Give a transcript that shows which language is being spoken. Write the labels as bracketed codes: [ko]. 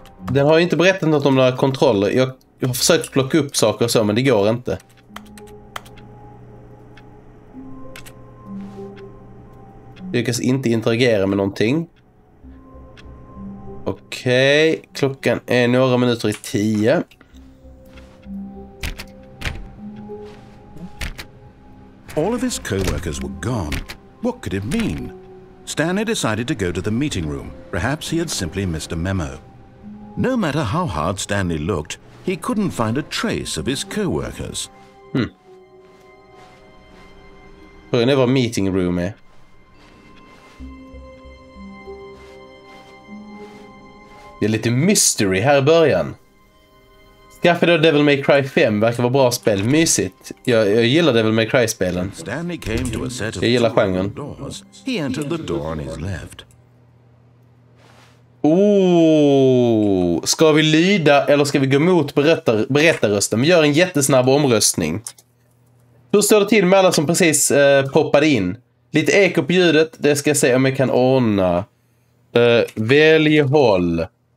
[sv] Den har ju inte berättat något om några kontroller. Jag har försökt plocka upp saker och så, men det går inte. Jag lyckas inte interagera med någonting. Okej, klockan är några minuter i 10. [en] All of his co-workers were gone. What could it mean? Stanley decided to go to the meeting room. Perhaps he had simply missed a memo. No matter how hard Stanley looked, he couldn't find a trace of his co-workers. [sv] Frågan är vad meeting room är. Det är lite mystery här i början. Skaffa då Devil May Cry 5, verkar vara bra spel. Mysigt. Jag gillar Devil May Cry-spelen. Jag gillar genren. [en] He entered the door on his left. [sv] Oh, ska vi lyda eller ska vi gå mot berättarrösten? Vi gör en jättesnabb omröstning. Hur står det till med alla som precis poppade in? Lite eko på ljudet, det ska jag se om jag kan ordna. Välj håll.